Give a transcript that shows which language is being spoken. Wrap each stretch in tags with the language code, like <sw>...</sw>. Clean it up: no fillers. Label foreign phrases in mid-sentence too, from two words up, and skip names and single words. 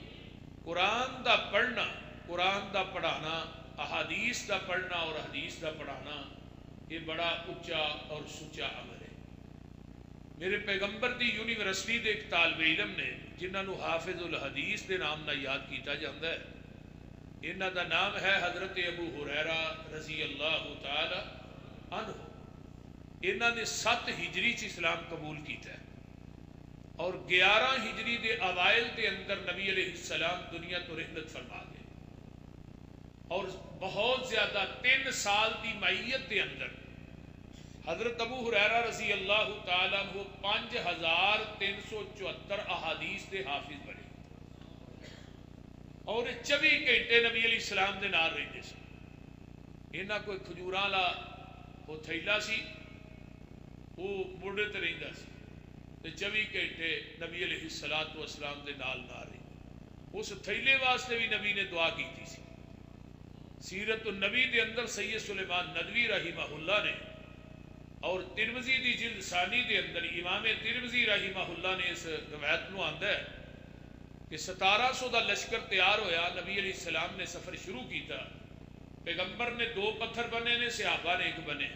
<pa>قرآن دا پڑھنا قرآن دا پڑھانا احادیث دا پڑھنا اور حدیث دا پڑھانا یہ بڑا اچا اور سچا عمل ہے۔ میرے پیغمبر دی یونیورسٹی دے ایک طالب علم نے جنہاں نو حافظ الحدیث دے نام نہ یاد کیتا جاندہ ہے، انہاں دا نام ہے حضرت ابو ہریرہ</pa> <ar>رضی اللہ تعالی عنہ۔</ar> <pa>انہاں نے 7 ہجری چ اسلام قبول کیتا ہے اور 11 ہجری دے اوائل دے اندر نبی</pa> <ar>علیہ السلام</ar> <pa>دنیا تو رحلت فرما گئے، اور بہت زیادہ 3 سال دی معیت دے اندر حضرت ابو ہریرہ</pa> <ar>رضی اللہ تعالیٰ عنہ</ar> <pa>5374 احادیث دے حافظ بنے اور 24 گھنٹے نبی</pa> <ar>علیہ السلام</ar> <pa>دے نال رہندے سن۔ انہاں کوئی کھجوراں لا وہ تھیلا سی، وہ موڑے تے رہندا سی تے 24 گھنٹے نبی</pa> <ar>علیہ السلام</ar> <pa>دے نال نہ رہے۔ اس تھیلے واسطے بھی نبی نے دعا کیتی سی۔ سیرت النبی دے اندر سید سلیمان ندوی</pa> <ar>رحمہ اللہ</ar> <pa>نے اور ترمذی دی جلد ثانی دے اندر امام ترمذی</pa> <ar>رحمہ اللہ</ar> <pa>نے اس روایت نو آندا ہے کہ 1700 دا لشکر تیار ہویا، نبی</pa> <ar>علیہ السلام</ar> <pa>نے سفر شروع کیتا، پیغمبر نے 2 پتھر بنے نے، صحابہ نے 1 بنے۔</pa>